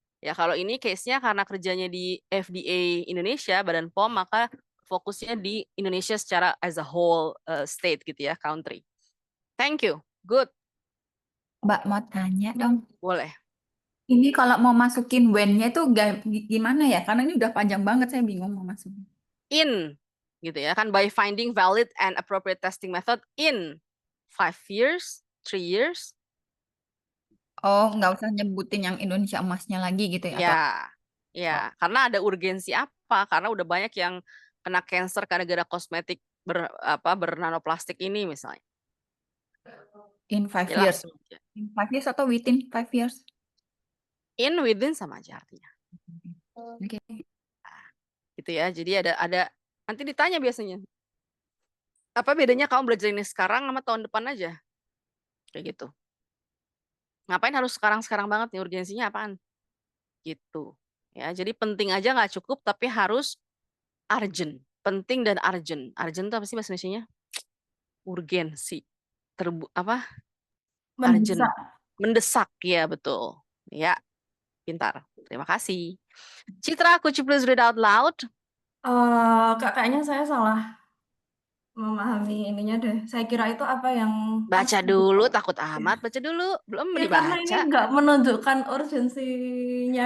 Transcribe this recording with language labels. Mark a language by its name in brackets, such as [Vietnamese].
[Indonesian] Ya kalau ini case-nya karena kerjanya di FDA Indonesia, Badan POM, maka fokusnya di Indonesia secara [English] as a whole state [Indonesian] gitu ya, country. [English] Thank you. Good. [Indonesian] Mbak mau tanya dong. Boleh. Ini kalau mau masukin when-nya itu gimana ya? Karena ini udah panjang banget, saya bingung mau masukin. [English] In [Indonesian] gitu ya kan, [English] by finding valid and appropriate testing method in 5 years, 3 years. [Indonesian] Oh, nggak usah nyebutin yang Indonesia emasnya lagi gitu ya? Atau Ya, karena ada urgensi apa? Karena udah banyak yang kena cancer gara-gara kosmetik bernanoplastik ini misalnya. [English] in 5 [Indonesian] Ya [English] years? [Indonesian] langsung aja. [English] In 5 years [Indonesian] atau [English] within 5 years? [Indonesian] Within sama aja artinya. Oke. Gitu ya. Jadi ada nanti ditanya biasanya. Apa bedanya kamu belajar ini sekarang sama tahun depan aja? Kayak gitu. Ngapain harus sekarang-sekarang banget nih, urgensinya apaan? Gitu. Ya, jadi penting aja nggak cukup, tapi harus urgent. Penting dan urgent. Urgent itu apa sih bahasa Indonesianya? Urgensi. [English] Urgent. [Indonesian] Mendesak. Mendesak, ya betul. Ya, pintar. Terima kasih. [English] Citra, could you please read out loud? [Indonesian] Kayaknya saya salah memahami ininya deh. Saya kira itu apa yang kan Baca dulu, takut amat. Baca dulu. Belum ya karena ini dibaca. nggak menunjukkan urgensinya